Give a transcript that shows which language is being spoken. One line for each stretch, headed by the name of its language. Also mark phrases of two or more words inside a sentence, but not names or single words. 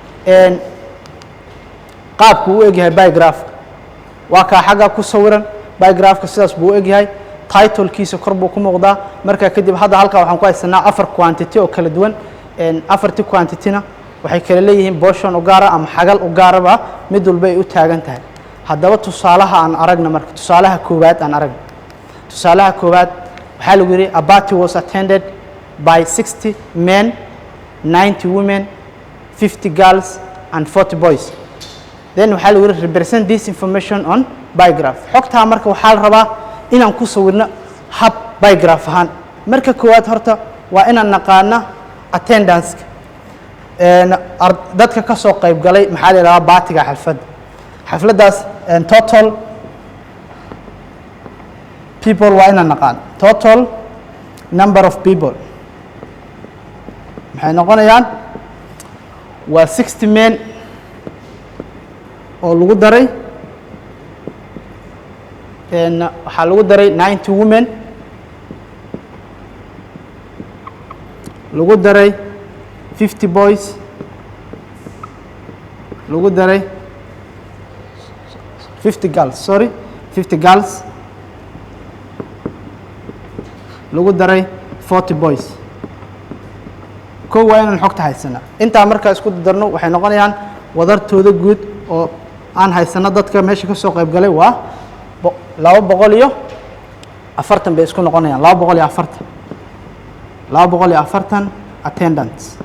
Somali: qaabku u egyahay
English: bar graph
Somali: waa ka xagga ku sawiran
English: bar graph-
Somali: ka sidaas buu u egyahay title-kiisa kor buu ku muuqdaa marka kadib hadda halka waxaan ku haysanaa afar quantity oo kala duwan afartii quantity-na waxay kala leeyihiin portion u gaar ah ama xagal u gaar ah mid walba ay u taagan tahay haddaba tusaalaha aan aragna marka tusaalaha koowaad aan aragna tusaalaha koowaad waxaa lagu yiri
English: a party was attended by 60 men 90 women 50 girls and 40 boys then
Somali: waxaa lagu yiri
English: represent this information on bar graph
Somali: xogta marka waxaa la rabaa inaan ku sawirno hab
English: bar graph
Somali: ahaan marka koowaad horta waa inaan naqaana attendance dadka ka soo qayb galay maxaa la yiraahdaa baatiga xafladaas
English: total people
Somali: waa inaan naqaan
English: total number of people
Somali: maxay noqonayaan waa 60 men oo lagu daray waxaa lagu daray 90 women lagu daray 50 boys lagu daray
English: 50 girls sorry 50 girls
Somali: lagu daray 40 boys koo waa inaan xogta haysana intaa markaa isku darno waxay noqonayaan wadartooda guud oo aan haysana dadka meesha ka soo qayb galay waa 240 bay isku noqonayaan 240 attendance